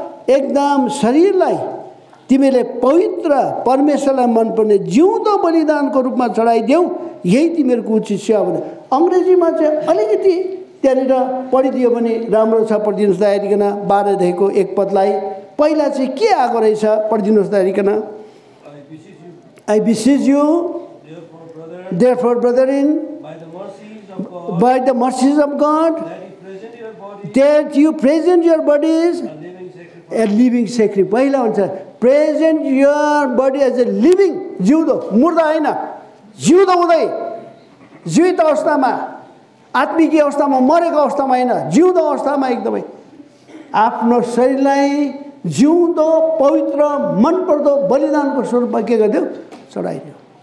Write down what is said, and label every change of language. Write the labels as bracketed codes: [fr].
[ne] एकदम शरीरलाई तिमीले पवित्र परमेश्वरलाई मनपर्ने जिउँदो बलिदानको रूपमा चढाइदेऊ, यही तिमीहरूको उचित सेवा भने। अङ्ग्रेजीमा चाहिँ अलिकति त्यहाँनिर पढिदियो भने राम्रो छ। पढिदिनुहोस् त हेरिकन 12 अध्यायको 1 पदलाई। पहिला चाहिँ के आएको रहेछ पढिदिनुहोस् त हेरिकन। [en] I beseech you, therefore, brethren, by the mercies of God, that you present your bodies a living sacrifice. [ne] पहिला हुन्छ [en] present your body as a living, [ne] जिउँदो, मुर्दा होइन, जिउँदो हुँदै जीवित अवस्थामा, आत्मिक अवस्थामा, मरेको अवस्थामा होइन, जिउँदो अवस्थामा एकदमै आफ्नो शरीरलाई जिउँदो पवित्र मनपर्दो बलिदानको स्वरूपमा के गरिदेऊ? चढाइदेऊ।